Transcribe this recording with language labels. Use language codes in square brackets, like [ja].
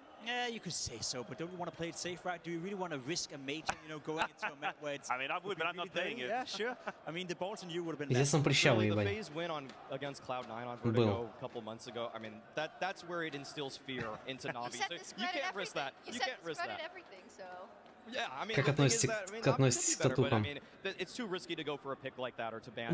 [en] Yeah, you could say so, but don't you want to play it safe, right? Do you really want to risk a major, you know, going into a map where it's... I mean, I would, but I'm not playing it. Yeah, sure. I mean, the balls on you would have been... [ru] Здесь он прищавый, [en] The [ru] ебать. [en] FaZe win against Cloud9 on Vertigo a couple months ago. I mean, that's where it instills fear into NaVi. So you can't risk that. You can't risk that. Everything, so. Yeah, I mean, [ru] Как относитесь к татухам? [en] It's too risky to go for a pick like that or to ban.